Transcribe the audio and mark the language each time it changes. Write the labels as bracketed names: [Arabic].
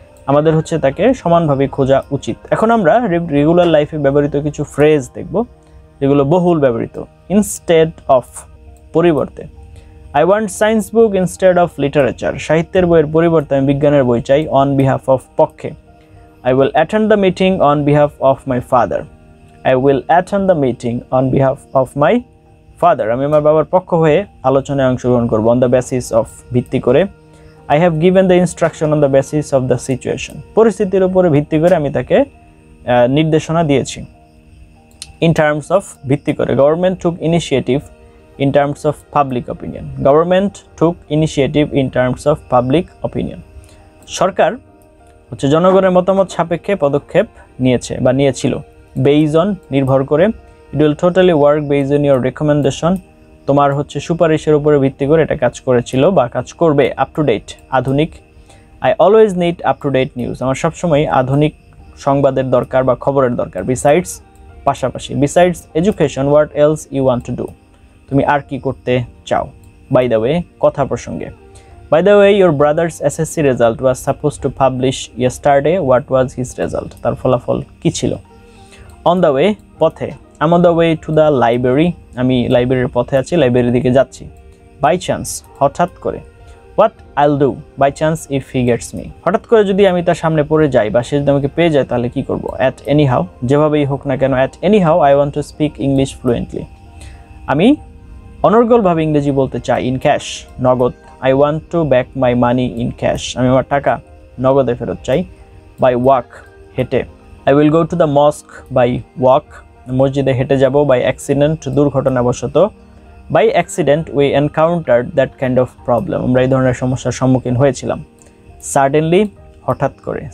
[Bangla] আমাদের হচ্ছে তাকে সমানভাবে খোঁজা উচিত। এখন আমরা রেগুলার লাইফে ব্যবহৃত কিছু ফ্রেজ দেখব যেগুলো বহুল ব্যবহৃত। [English] instead of, [Bangla] পরিবর্তে। [English] I want science book instead of literature, [Bangla] সাহিত্যের বইয়ের পরিবর্তে আমি বিজ্ঞানের বই চাই। [English] on behalf of, [Bangla] পক্ষে। [English] I will attend the meeting on behalf of my father. I will attend the meeting on behalf of my father. [Bangla] আমি আমার বাবার পক্ষ হয়ে আলোচনায় অংশগ্রহণ করব। [English] On the basis of, [Bangla] ভিত্তি করে। [English] I have given the instruction on the basis of the situation. [Bangla] পরিস্থিতির উপরে ভিত্তি করে আমি তাকে নির্দেশনা দিয়েছি। [English] In terms of, [Bangla] ভিত্তি করে। [English] Government took initiative in terms of public opinion. Government took initiative in terms of public opinion. [Bangla] সরকার হচ্ছে জনগণের মতামত সাপেক্ষে পদক্ষেপ নিয়েছে বা নিয়েছিল। [English] base on, [Bangla] নির্ভর করে। [English] it will totally work base on your recommendation, [Bangla] তোমার হচ্ছে সুপারিশের উপরে ভিত্তি করে এটা কাজ করেছিল বা কাজ করবে। [English] up to date, [Bangla] আধুনিক। [English] I always need up to date news, [Bangla] আমার সবসময় আধুনিক সংবাদের দরকার বা খবরের দরকার। [English] besides, [Bangla] পাশাপাশি। [English] besides education, what else you want to do, [Bangla] তুমি আর কি করতে চাও। [English] by the way, [Bangla] কথা প্রসঙ্গে। [English] By the way, your brother's SSC result was supposed to publish yesterday. What was his result? [Bangla] তার ফলাফল কি ছিল? [English] On the way, [Bangla] পথে। [English] I'm on the way to the library. [Bangla] আমি লাইব্রেরির পথে আছি, লাইব্রেরির দিকে যাচ্ছি। [English] By chance, [Bangla] হঠাৎ করে। [English] What I'll do by chance if he gets me. [Bangla] হঠাৎ করে যদি আমি তার সামনে পড়ে যাই বা সে যদি আমাকে পেয়ে যায় তাহলে কি করব? [English] At anyhow, [Bangla] যেভাবেই হোক না কেন। [English] At anyhow, I want to speak English fluently. [Bangla] আমি অনর্গলভাবে ইংরেজি বলতে চাই। [English] In cash, [Bangla] নগদ। [English] I want to back my money in cash. [Bangla] আমি আমার টাকা নগদে ফেরত চাই। [English] By walk, [Bangla] হেঁটে। [English] I will go to the mosque by walk. [Bangla] মসজিদে হেঁটে যাব। [English] By accident, [Bangla] দুর্ঘটনাবশত। [English] By accident, we encountered that kind of problem. [Bangla] আমরা এই ধরনের সমস্যার সম্মুখীন হয়েছিলাম। [English] Suddenly, [Bangla] হঠাৎ করে।